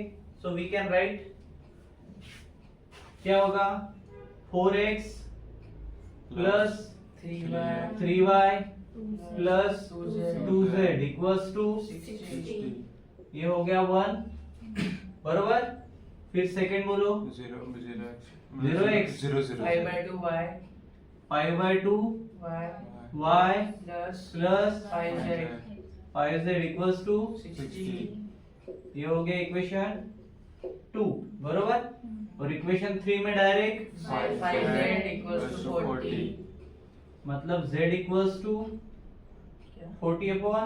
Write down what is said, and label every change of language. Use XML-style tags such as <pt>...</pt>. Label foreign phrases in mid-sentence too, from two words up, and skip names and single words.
<en>so we can write,</en> <hi>क्या होगा,</hi> <en>4x plus 3y plus 2z equals to 60</en> <hi>ये हो गया 1, बरोबर। फिर सेकंड बोलो,</hi> <en>0x 5/2 y 5/2 y y plus प्लस 5z 5z equals to 60</en> <hi>ये हो गया इक्वेशन 2, बरोबर। और इक्वेशन 3 में डायरेक्ट</hi> <en>5z equals to 40 मतलब z equals to</en> <hi>क्या</hi> <en>40 upon</en>